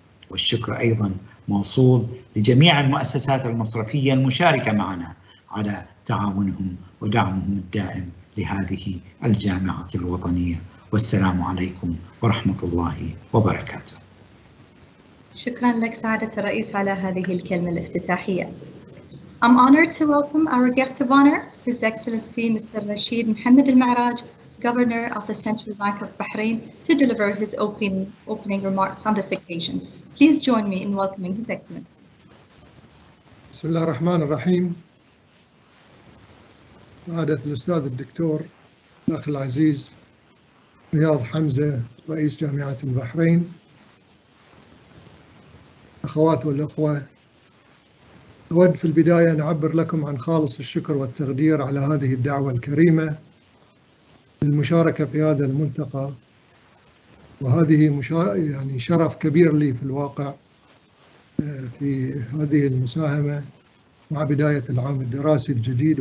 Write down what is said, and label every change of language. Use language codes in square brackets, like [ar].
[ar] والشكر أيضا موصول لجميع المؤسسات المصرفية المشاركة معنا على تعاونهم ودعمهم الدائم لهذه الجامعة الوطنية. والسلام عليكم ورحمة الله وبركاته. شكرا لك سعادة الرئيس على هذه الكلمة الافتتاحية. [en] I'm honored to welcome our guest of honor, His Excellency Mr. Rasheed Mohammed Al Maraj, Governor of the Central Bank of Bahrain, to deliver his opening remarks on this occasion. Please join me in welcoming His Excellency. [ar] بسم الله الرحمن الرحيم. سعادة الأستاذ الدكتور الأخ العزيز رياض حمزة رئيس جامعة البحرين، أخوات والأخوة، أود في البداية أن أعبر لكم عن خالص الشكر والتقدير على هذه الدعوة الكريمة للمشاركة في هذا الملتقى، وهذه يعني شرف كبير لي في الواقع في هذه المساهمة مع بداية العام الدراسي الجديد.